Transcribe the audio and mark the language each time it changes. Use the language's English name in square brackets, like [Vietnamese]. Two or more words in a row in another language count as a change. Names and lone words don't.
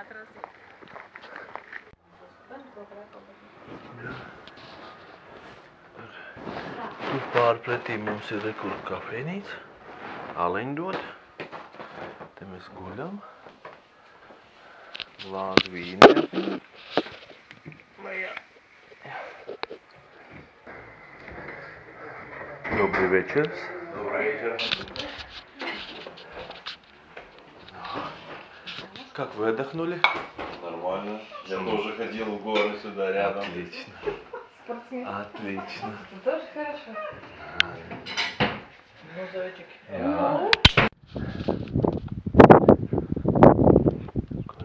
[Latvian] Tur pārpretī mums ir rekur kafejnīca, aleņdot. Te mēs guļam. Glāzi vīni. [Russian] Добрый вечер. Добрый вечер. Как вы отдохнули? Нормально. Я тоже ходил в горы сюда рядом. Отлично. Спортсмен. Отлично. Тоже хорошо. Ну, зайчик. [Latvian] Jā. Ko viņš paņēma?